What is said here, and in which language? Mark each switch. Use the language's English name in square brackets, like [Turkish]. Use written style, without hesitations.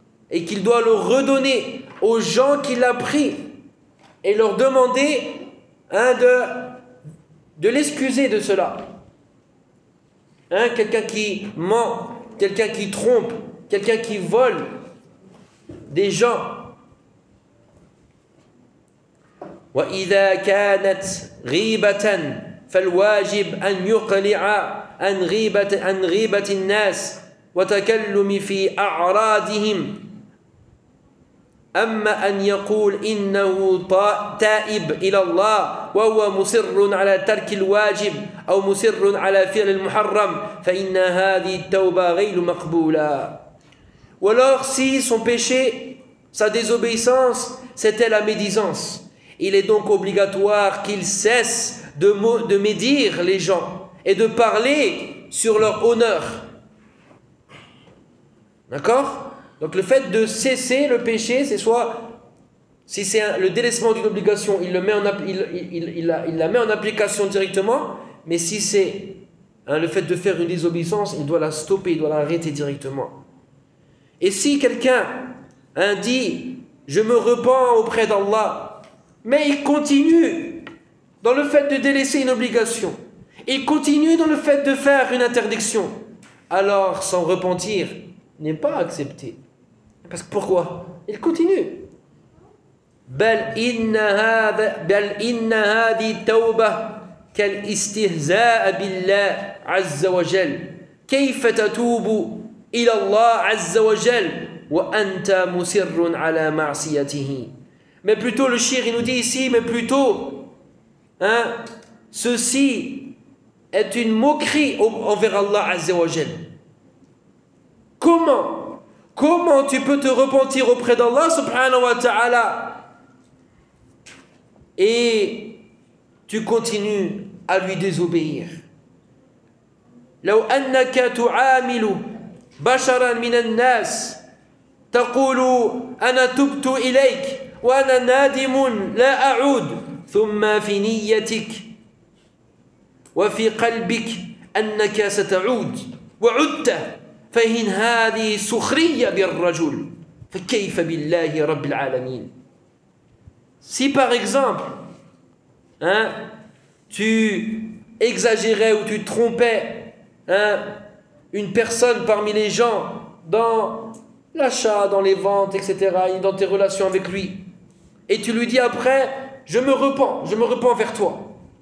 [French] Et qu'il doit le redonner aux gens qui l'ont pris et leur demander, hein, de l'excuser de cela. Hein, quelqu'un qui ment, quelqu'un qui trompe, quelqu'un qui vole des gens. [Arabic] وإذا كانت غيبة فالواجب أن يقلع عن غيبة الناس وتكلم في أعراضهم أما أن يقول إنه تائب إلى الله وهو مصر على ترك الواجب أو مصر على فعل المحرم فإن هذه التوبة غير مقبولة. [French] Ou alors si son péché, sa désobéissance, c'était la médisance, il est donc obligatoire qu'il cesse de médire les gens et de parler sur leur honneur. D'accord ? Donc le fait de cesser le péché, c'est soit, si c'est le délaissement d'une obligation, il la met en application directement, mais si c'est, hein, le fait de faire une désobéissance, il doit la stopper, il doit l'arrêter directement. Et si quelqu'un, hein, dit « Je me repens auprès d'Allah », mais il continue dans le fait de délaisser une obligation, il continue dans le fait de faire une interdiction, alors s'en repentir n'est pas accepté. Parce que pourquoi ? Il continue. [Arabic] بل إن هذه التوبة كالاستهزاء بالله عز وجل كيف تتوب إلى الله عز وجل وأنت مصر على معصيته. [French] Mais plutôt, le shir, il nous dit ici, mais plutôt, hein, ceci est une moquerie envers Allah Azza wa Jal. Comment tu peux te repentir auprès d'Allah subhanahu wa ta'ala et tu continues à lui désobéir? [Arabic] لو أنك تعامل بشرا من الناس تقول أنا تبت إليك وأنا نادم لا أعود ثم في نيتك وفي قلبك أنك ستعود وعدت فهن هذه سخرية بالرجل فكيف بالله رب العالمين. [French] Si par exemple, hein, tu exagérais ou tu trompais, hein, une personne parmi les gens dans l'achat, dans les ventes, etc., dans tes relations avec lui, et tu lui dis après, je me repens vers toi.